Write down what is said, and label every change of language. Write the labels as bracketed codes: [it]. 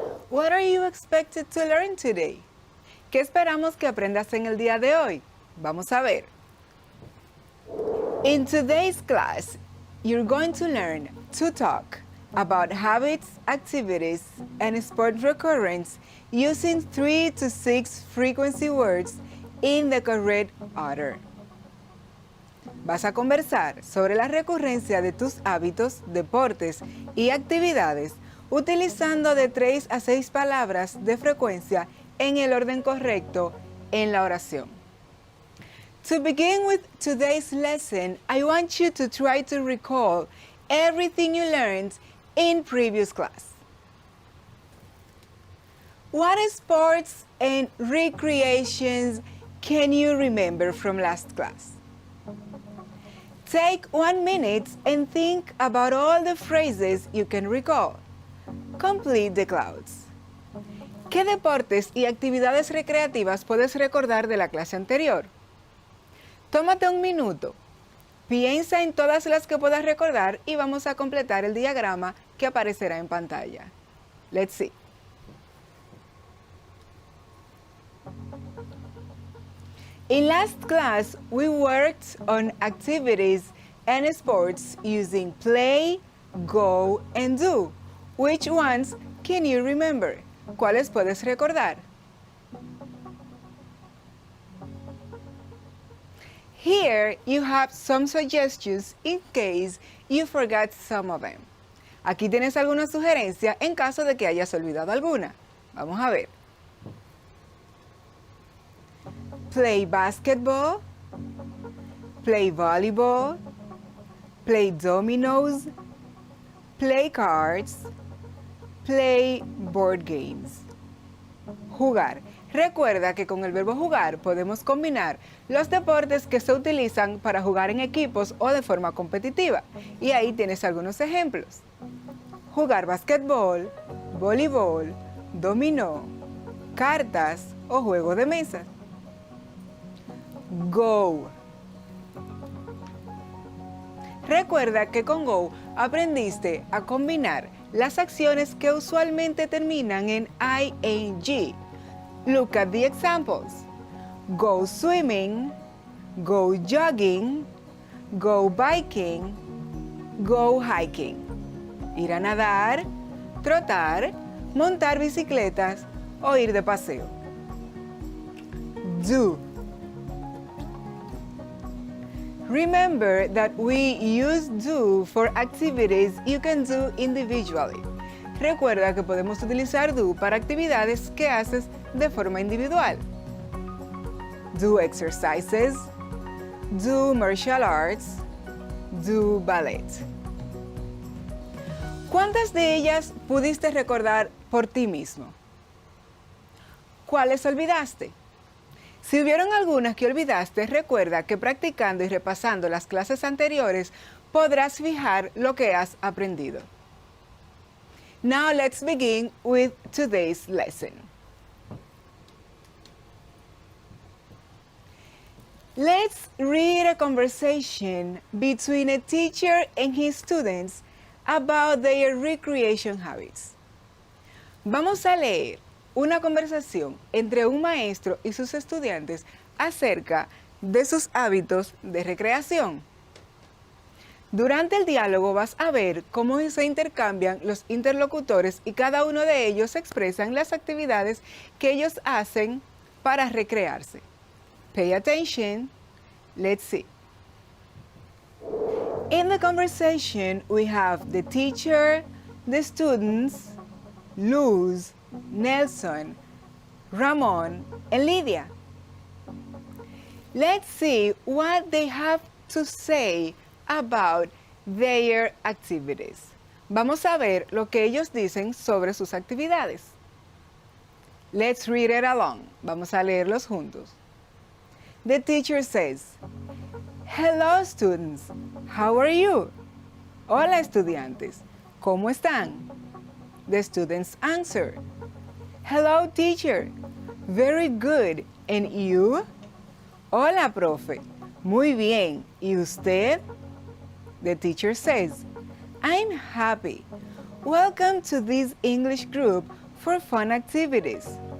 [en] What are you expected to learn today? [es] ¿Qué esperamos que aprendas en el día de hoy? Vamos a ver. [en] In today's class, you're going to learn to talk about habits, activities, and sport recurrence using 3 to 6 frequency words in the correct order. [es] Vas a conversar sobre la recurrencia de tus hábitos, deportes y actividades utilizando de 3 a 6 palabras de frecuencia en el orden correcto en la oración. [en] To begin with today's lesson, I want you to try to recall everything you learned in previous class. What sports and recreations can you remember from last class? Take 1 minute and think about all the phrases you can recall. Complete the clouds. [es] ¿Qué deportes y actividades recreativas puedes recordar de la clase anterior? Tómate un minuto. Piensa en todas las que puedas recordar y vamos a completar el diagrama que aparecerá en pantalla. [en] Let's see. In last class, we worked on activities and sports using play, go, and do. Which ones can you remember? [es] ¿Cuáles puedes recordar? [en] Here you have some suggestions in case you forgot some of them. [es] Aquí tienes alguna sugerencia en caso de que hayas olvidado alguna. Vamos a ver. [en] Play basketball, play volleyball, play dominoes, play cards, play board games. [es] Jugar. Recuerda que con el verbo jugar podemos combinar los deportes que se utilizan para jugar en equipos o de forma competitiva. Y ahí tienes algunos ejemplos. Jugar basquetbol, voleibol, dominó, cartas o juego de mesa. [en] Go. [es] Recuerda que con Go aprendiste a combinar las acciones que usualmente terminan en ing. [en] Look at the examples. Go swimming, go jogging, go biking, go hiking. [es] Ir a nadar, trotar, montar bicicletas o ir de paseo. Do. [en] Remember that we use do for activities you can do individually. [es] Recuerda que podemos utilizar do para actividades que haces de forma individual. Do exercises, do martial arts, do ballet. ¿Cuántas de ellas pudiste recordar por ti mismo? ¿Cuáles olvidaste? Si hubieron algunas que olvidaste, recuerda que practicando y repasando las clases anteriores podrás fijar lo que has aprendido. [en] Now let's begin with today's lesson. Let's read a conversation between a teacher and his students about their recreation habits. [es] Vamos a leer una conversación entre un maestro y sus estudiantes acerca de sus hábitos de recreación. Durante el diálogo vas a ver cómo se intercambian los interlocutores y cada uno de ellos expresan las actividades que ellos hacen para recrearse. [en] Pay attention. Let's see. In the conversation, we have the teacher, the students, Luz, Nelson, Ramon, and Lydia. Let's see what they have to say about their activities. [es] Vamos a ver lo que ellos dicen sobre sus actividades. [en] Let's read it along. [es] Vamos a leerlos juntos. [en] The teacher says, "Hello students, how are you?" [es] Hola estudiantes, ¿cómo están? [en] The students answer, "Hello teacher, very good, and you?" [es] Hola, profe. Muy bien. ¿Y usted? [en] The teacher says, I'm happy. Welcome to this English group for fun activities.